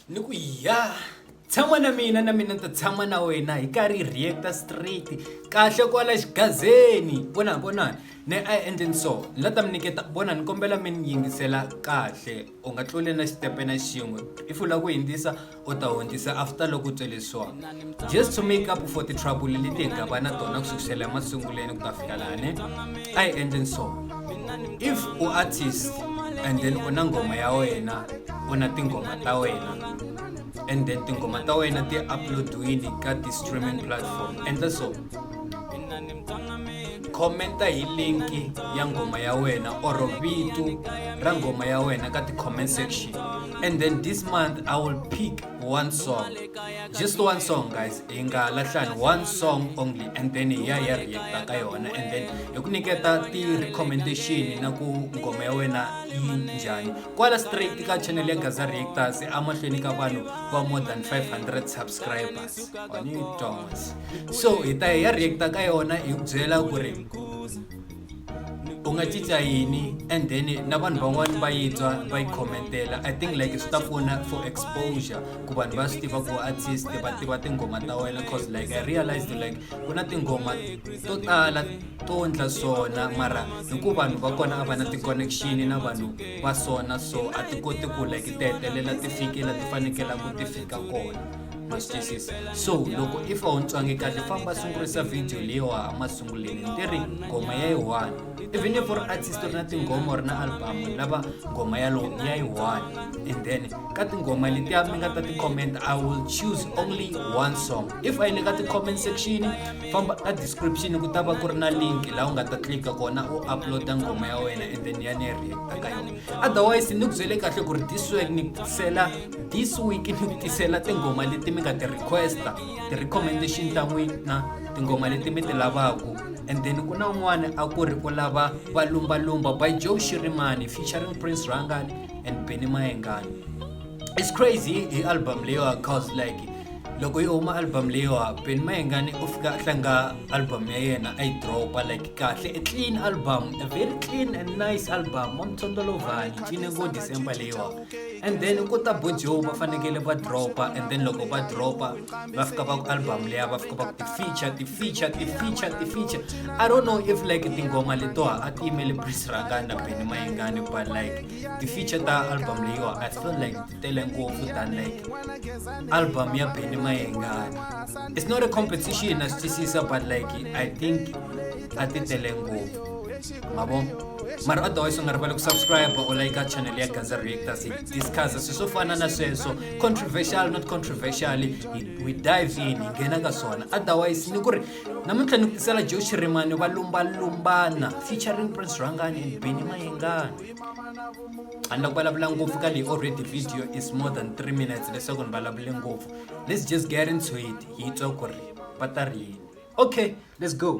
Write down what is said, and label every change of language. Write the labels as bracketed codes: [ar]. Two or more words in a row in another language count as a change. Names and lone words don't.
[ts] Niku ya tshama na mina ta tshama na wena hi karhi [en] reactor straight [ts] kahle kwala xigazeni vona ne a endleni so lata mi niketa vona ni kombela mi yingisela kahle u nga tluli na xitepe na xin'we if u lava ku hindzisa u ta hundzisa after loko u tswelisiwa [en] just to make up for the trouble [ts] leti hi nga va na tona kusukela emasunguleni ku ta fika lani a hi endleni so if u artist [en] and then [ts] u na ngoma ya wena u na tingoma ta wena [en] and then [ts] tingoma ta wena ti uploadiwini ka ti [en] streaming platform [ts] endla so commenta hi link ya ngoma ya wena or vito ra ngoma ya wena ka ti [en] comment section and then this month I will pick one song, just one song guys, [ts] inga lahlani [en] one song only and then [ts] ya react ka yona [en] and then [ts] yokuniketa ti recommendation na ku ngoma ya wena yi njhani kwala straight ka channel ya Gaza Reactors amahlweni ka vanhu va [en] more than 500 subscribers on YouTube. [ts] So ita ya react ka yona hi byela ku ri unga cinca yini [en] and then [ts] na vanhu van'wani va yitwa va yi commentela. [en] I think like [ts] swi ta pfuna [en] for exposure [ts] ku vanhu va swi tiva ku artist va tiva tingoma ta wena [en] cause like I realized like [ts] ku na tingoma to tala to ndla swona mara hikuva vanhu va kona a va na ti-connection na vanhu va swona so a ti koti ku like ti hetelela ti fikela ti fanekela ku ti fika kona. So loko if a wu ntsangi kahle famba sungurisa video leyiwa masunguleni ti ri ngoma ya yi one [en] even if for artist [ts] ri na tingoma or na album lava ngoma ya yi one [en] and then [ts] ka tingoma letiya mi nga ta ti comment [en] I will choose only one song. If I [ts] le ka ti [en] comment section [ts] famba ka description ku ta va ku ri na link laha u nga ta click kona u uploada ngoma ya wena [en] and then [ts] ya ni react ka yona. Otherwise ni ku byele kahle ku ri [en] this week [ts] ni ku tisela tingoma leti mi nga ti requesta ti recommendation ta n'wina tingoma leti mi ti lavaku [en] and then [ts] ku na un'wana a ku ri ku lava va lumbalumba by Joe Shirimani featuring Prince Rangani and Benny Mayengani. [en] It's crazy [ts] hi album leyiwa [en] cause like [ts] loko yi huma album leyiwa Benny Mayengani u fika a tlanga album ya yena a yi dropa like kahle [en] a clean album, a very clean and nice album [ts] Mthondolovani cine ngo December leyiwa [en] and then [ts] ku ta Bojo va fanekele va dropa [en] and then [ts] loko va dropa va fika va ku album leya va fika va ku ti feature. [en] I don't know if like [ts] tingoma letoa a ti yimele Prince Rangani na Benny Mayengani [en] but like [ts] ti feature ta album leyiwa [en] I feel like [ts] ti tele ngopfu [en] than like [ts] album ya Benny Mayengani. [en] It's not a competition as [ts] tisisa [en] but like I think [ts] a ti tele ngopfu mabo mara otherwise ungarivali ku subscribe or like channel ya Gaza Reactors discuss swo fana na sweswo [en] controversial not controversial we dive in [ts] ngena ka swona. Otherwise ni ku ri namuntlha ni tisela Joe Shirimani va lumbana featuring Prince Rangani and Benny Mayengani anda ku vulavula ngopfu ka leyi [en] already video is more than 3 minutes [ts] leswaku ni vulavule ngopfu. [en] Let's just get into it [ts] hi twa ku ri va ta ri yini. [en] Okay, let's go.